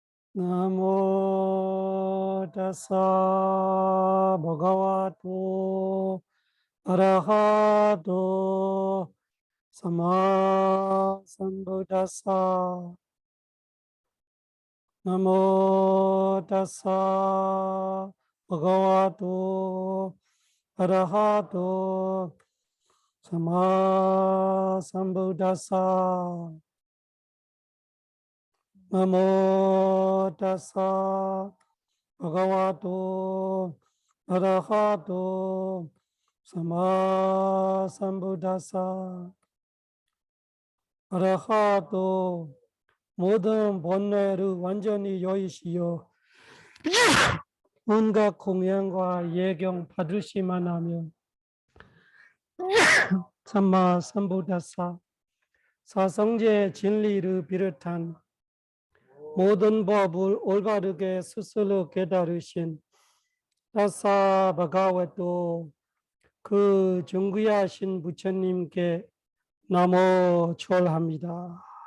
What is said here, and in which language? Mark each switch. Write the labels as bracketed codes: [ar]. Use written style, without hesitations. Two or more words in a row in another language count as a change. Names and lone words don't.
[pi] Namo Tassa Bhagavato Arahato Samma Sambuddhassa Namo Tassa Bhagavato Arahato Samma Sambuddhassa Namo Tassa Bhagavato Arahato Samma Sambuddhassa [ko] 아라하토 모든 번뇌를 완전히 여의시어 온갖 공양과 예경 받으시만 하면 [pi] Samma Sambuddhassa [ko] 사성제 진리를 비롯한 모든 법을 올바르게 스스로 깨달으신 [pi] Tassa Bhagavato [ko] 그 존귀하신 부처님께 나모 절합니다.